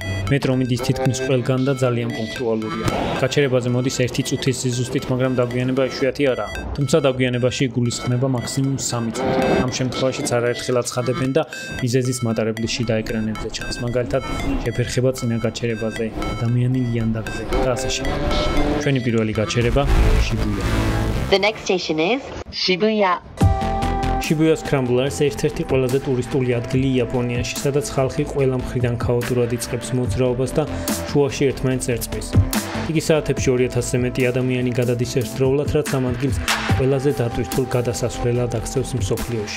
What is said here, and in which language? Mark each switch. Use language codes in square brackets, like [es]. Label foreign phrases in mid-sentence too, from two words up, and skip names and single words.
[ka] მეტრო მიდის თითქმის ყველგან და ძალიან პუნქტუალურია. გაჩერებაზე მოდის 1 წუთის ზუსტით, მაგრამ დაგვიანება იშვიათი არაა. თუმცა დაგვიანებაში იგულისხმება მაქსიმუმ 3 წუთი. ამ შემთხვევაშიც არაერთხელ აცხადებენ და მიზეზის მატარებლის შიდა ეკრანებზე ჩანს. მაგალითად, შეფერხება წინა გაჩერებაზე, ადამიანი ლიანდაგზე და ასე შემდეგ. ჩვენი პირველი გაჩერება შიბუია. [en] The next station is Shibuya. [ka] Shibuya Scramblers ერთ-ერთი ყველაზე ტურისტული ადგილი იაპონიაში, სადაც ხალხი ყველა მხრიდან ქაოტურად იწყებს მოძრაობას და შუაში ერთმანეთს ერწყმის. იგი საათებში 2000-ზე მეტი ადამიანი გადადის ერთდროულად, რაც ამ ადგილს ყველაზე დატვირთულ გადასასვლელად აქცევს მსოფლიოში.